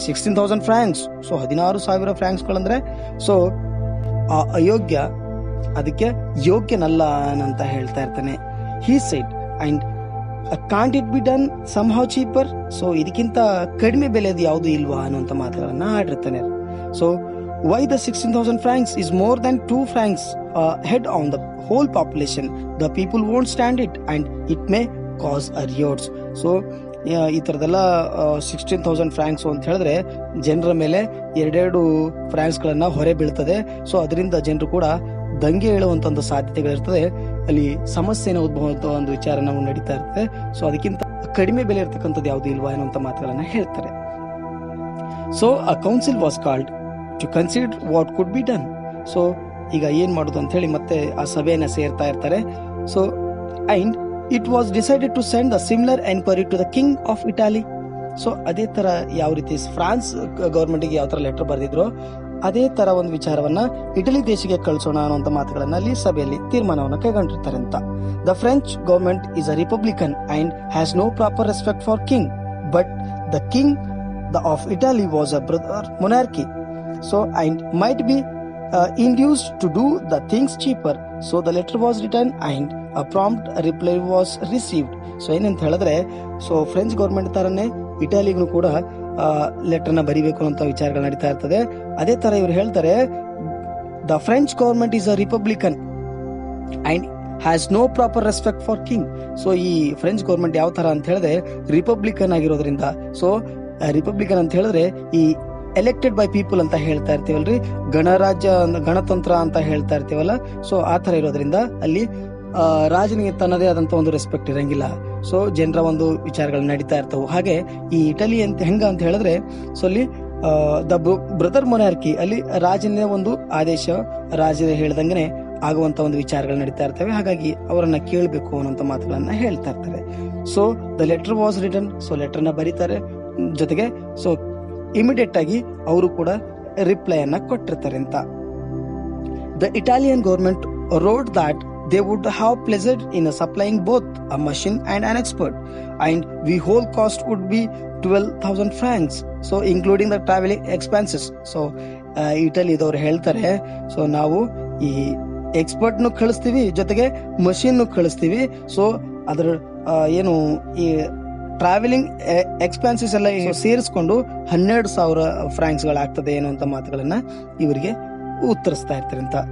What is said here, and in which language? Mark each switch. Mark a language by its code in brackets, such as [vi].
[kn] 16,000 Fronx, so 16,000 ಫ್ರಾಂಕ್ಸ್ಗಳಂದ್ರೆ so ಆ ಅಯೋಗ್ಯ, ಅದಕ್ಕೆ ಯೋಗ್ಯನಲ್ಲ ಅಂತ ಹೇಳ್ತಾ ಇರ್ತಾನೆ. [en] He said. And can't it be done somehow cheaper. [kn] So ಇದಕ್ಕಿಂತ ಕಡಿಮೆ ಬೆಲೆದು ಯಾವುದು ಇಲ್ವಾ ಅನ್ನುವಂಥ ಮಾತುಗಳನ್ನ ಆಡಿರ್ತಾನೆ. [en] So why the 16,000 francs is more than 2 francs head on the whole population. The people won't stand it and it may cause a riots. [kn] So ಈ ತರದೆಲ್ಲ 16,000 Fronx ಅಂತ ಹೇಳಿದ್ರೆ ಜನರ ಮೇಲೆ 2 ಫ್ರಾಂಕ್ಸ್ಗಳನ್ನ ಹೊರೆ ಬೀಳ್ತದೆ. ಸೊ ಅದರಿಂದ ಜನರು ಕೂಡ ದಂಗೆ ಹೇಳುವಂತ ಒಂದು ಸಾಧ್ಯತೆಗಳಿರ್ತದೆ, ಅಲ್ಲಿ ಸಮಸ್ಯೆನ ಉದ್ಭವ ಒಂದು ವಿಚಾರ ನಾವು ನಡೀತಾ ಇರ್ತದೆ. ಸೊ ಅದಕ್ಕಿಂತ ಕಡಿಮೆ ಬೆಲೆ ಇರ್ತಕ್ಕಂಥದ್ದು ಯಾವುದು ಇಲ್ವಾ ಅನ್ನುವಂಥ ಮಾತುಗಳನ್ನ ಹೇಳ್ತಾರೆ. [en] So a council was called to consider what could be done. [kn] So ಈಗ ಏನ್ ಮಾಡುದು ಅಂತ ಹೇಳಿ ಮತ್ತೆ ಆ ಸಭೆಯನ್ನ ಸೇರ್ತಾ ಇರ್ತಾರೆ. [en] So and it was decided to send the similar enquiry to the king of Italy. [kn] So ಅದೇ ತರ ಯಾವ ರೀತಿ ಫ್ರಾನ್ಸ್ ಗವರ್ಮೆಂಟ್ಗೆ ಯಾವ ತರ ಲೆಟರ್ ಬರೆದಿದ್ರು ಅದೇ ತರ ಒಂದು ವಿಚಾರವನ್ನ ಇಟಲಿ ದೇಶಕ್ಕೆ ಕಳಿಸೋಣ ಅನ್ನುವಂಥ ಮಾತುಗಳನ್ನ ಅಲ್ಲಿ ಸಭೆಯಲ್ಲಿ ತೀರ್ಮಾನವನ್ನು ಕೈಗೊಂಡಿರ್ತಾರೆ ಅಂತ. [en] The French government is a republican and has no proper respect for king, but the king of Italy was a brother monarchy. So and might be induced to do the things cheaper. So the letter was written and a prompt reply was received. [kn] So ಏನಂತ ಹೇಳಿದ್ರೆ, so French government ತರನೇ ಇಟಾಲಿಗೂ ಕೂಡ ಲೆಟರ್ನ ಬರಿಬೇಕು ಅಂತ ವಿಚಾರಗಳು ನಡೀತಾ ಇರ್ತದೆ. ಅದೇ ತರ ಇವ್ರು ಹೇಳ್ತಾರೆ, [en] The French government is a republican and has no proper respect for king. [kn] So ಈ ಫ್ರೆಂಚ್ ಗೌರ್ಮೆಂಟ್ ಯಾವ ತರ ಅಂತ ಹೇಳಿದ್ರೆ ರಿಪಬ್ಲಿಕನ್ ಆಗಿರೋದ್ರಿಂದ, ಸೊ ರಿಪಬ್ಲಿಕನ್ ಅಂತ ಹೇಳಿದ್ರೆ ಈ ಎಲೆಕ್ಟೆಡ್ ಬೈ ಪೀಪಲ್ ಅಂತ ಹೇಳ್ತಾ ಇರ್ತೀವಲ್ರಿ, ಗಣರಾಜ್ಯ ಗಣತಂತ್ರ ಅಂತ ಹೇಳ್ತಾ ಇರ್ತೀವಲ್ಲ. ಸೊ ಆ ತರ ಇರೋದ್ರಿಂದ ಅಲ್ಲಿ ರಾಜನಿಗೆ ತನ್ನದೇ ಆದಂತ ಒಂದು ರೆಸ್ಪೆಕ್ಟ್ ಇರಂಗಿಲ್ಲ. ಸೊ ಜನರ ಒಂದು ವಿಚಾರಗಳು ನಡೀತಾ ಇರ್ತವೆ. ಹಾಗೆ ಈ ಇಟಲಿ ಅಂತ ಹೆಂಗ ಅಂತ ಹೇಳಿದ್ರೆ, ಸೊ ಅಲ್ಲಿ ದ ಬ್ರದರ್ ಮೊನಾರ್ಕಿ, ಅಲ್ಲಿ ರಾಜನೇ ಒಂದು ಆದೇಶ, ರಾಜ ಹೇಳ್ದಂಗೆ ಆಗುವಂತ ಒಂದು ವಿಚಾರಗಳು ನಡೀತಾ ಇರ್ತವೆ. ಹಾಗಾಗಿ ಅವರನ್ನ ಕೇಳಬೇಕು ಅನ್ನೋಂಥ ಮಾತುಗಳನ್ನ ಹೇಳ್ತಾ ಇರ್ತಾರೆ. So [en] The letter was written. [kn] So ಲೆಟರ್ನ ಬರೀತಾರೆ, ಜೊತೆಗೆ ಸೊ ಇಮಿಡಿಯೇಟ್ ಆಗಿ ಅವರು ಕೂಡ ರಿಪ್ಲೈ ಅನ್ನ ಕೊಟ್ಟಿರ್ತಾರೆ ಅಂತ. [en] The Italian government wrote that they would have pleasure in supplying both a machine and an expert, and the whole cost would be 12,000 francs, so including the traveling expenses. So [kn] ಇಟಲಿದವ್ರು ಹೇಳ್ತಾರೆ, so ನಾವು ಈ ಎಕ್ಸ್ಪರ್ಟ್ನು ಕಳಿಸ್ತೀವಿ, ಜೊತೆಗೆ machine ಕಳಿಸ್ತೀವಿ. So ಅದರ ಏನು ಈ travelling expenses ಎಲ್ಲ ಸೇರಿಸ್ಕೊಂಡು 12,000 ಫ್ರಾಂಕ್ಸ್ಗಳಾಗ್ತದೆ ಅನ್ನುವಂತ ಮಾತುಗಳನ್ನ ಇವರಿಗೆ ಉತ್ತರಿಸ್ತಾ ಇರ್ತಾರೆ ಅಂತ.